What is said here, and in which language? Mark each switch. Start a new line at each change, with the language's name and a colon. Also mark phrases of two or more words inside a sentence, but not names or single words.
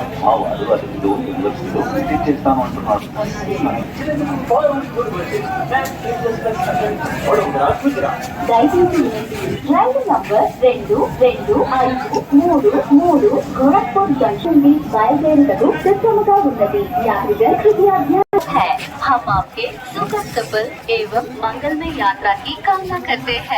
Telugu: మా వారు అదిలో యూనివర్సిటీలో విజిట్ చేస్తాను అంటున్నారు. దయచేసి రైలు నంబర్ 2253 గోరఖ్పూర్ జంక్షన్ में బయలుదేరుటకు సిద్ధముగా ఉన్నది.
Hindi: यात्रीगण कृपया ध्यान है, हम आपके सुखद सफल एवं मंगलमय यात्रा की कामना करते हैं.